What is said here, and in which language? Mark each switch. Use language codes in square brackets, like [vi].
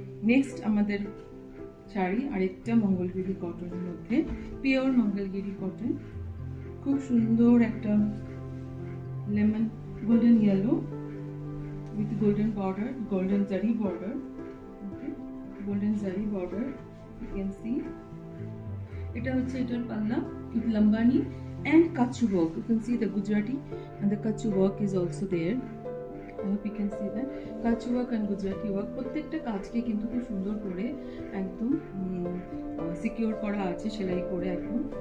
[bn] Next আমাদের শাড়ি আরেকটা মঙ্গলগিরি কটনের মধ্যে, পিওর মঙ্গলগিরি কটন, খুব সুন্দর একটা lemon golden yellow [en] with golden border, golden zari border, okay, golden zari border, you can see. [bn] Eta hocche etar palla [en] with lambani and kachu work. You can see the Gujarati and the kachu work is also there. I hope you can see that kachu work and Gujarati work [bn] প্রত্যেকটা কাজকে কিন্তু খুব সুন্দর করে একদম secure করা আছে, সেলাই করে একদম।